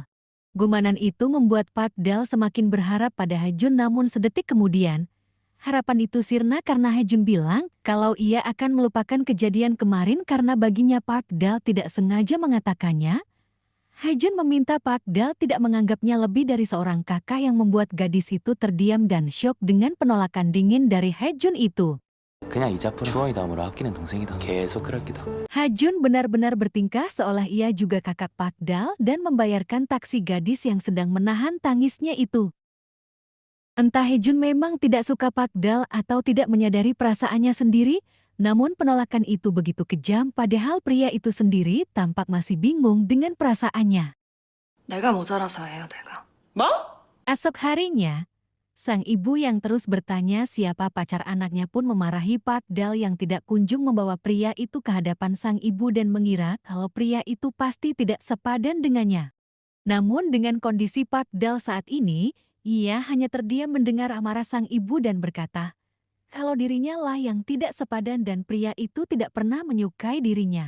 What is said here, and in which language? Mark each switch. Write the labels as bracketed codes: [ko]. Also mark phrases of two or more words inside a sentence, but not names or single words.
[id] Gumanan itu membuat Park Dal semakin berharap pada Haejun, namun sedetik kemudian, harapan itu sirna karena Haejun bilang kalau ia akan melupakan kejadian kemarin karena baginya Park Dal tidak sengaja mengatakannya. Haejun meminta Park Dal tidak menganggapnya lebih dari seorang kakak yang membuat gadis itu terdiam dan syok dengan penolakan dingin dari Haejun itu. [ko] 그냥 이 앞으로 주원이 다음으로 아끼는 동생이다. 계속 그럴 기다. [id] Haejun benar-benar bertingkah seolah ia juga kakak Park Dal dan membayarkan taksi gadis yang sedang menahan tangisnya itu. Entah Haejun memang tidak suka Park Dal atau tidak menyadari perasaannya sendiri, namun penolakan itu begitu kejam padahal pria itu sendiri tampak masih bingung dengan perasaannya. [ko] 내가 모자라서 해요, 내가. [id] Esok harinya, sang ibu yang terus bertanya siapa pacar anaknya pun memarahi Park Dal yang tidak kunjung membawa pria itu ke hadapan sang ibu dan mengira kalau pria itu pasti tidak sepadan dengannya. Namun dengan kondisi Park Dal saat ini, ia hanya terdiam mendengar amarah sang ibu dan berkata, kalau dirinya lah yang tidak sepadan dan pria itu tidak pernah menyukai dirinya.